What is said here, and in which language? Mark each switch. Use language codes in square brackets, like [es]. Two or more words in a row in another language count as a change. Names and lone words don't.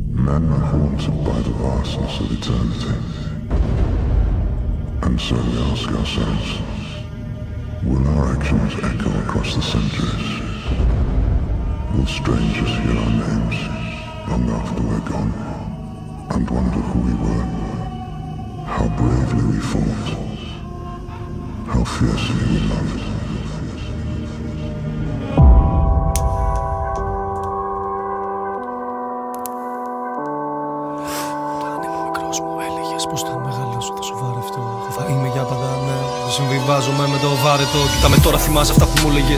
[en] land haunted by the vastness of eternity. And so we ask ourselves, will our actions echo across the centuries? Will strangers hear our names long after we're gone and wonder who we were, how bravely we fought, how fiercely we loved? [el] Πώς θα μεγαλώσω, θα σου βαρευτώ. Θα είμαι για πάντα, ναι. Δεν συμβιβάζομαι με το βάρετο. Κοίτα με τώρα, θυμάσαι αυτά που μου έλεγες.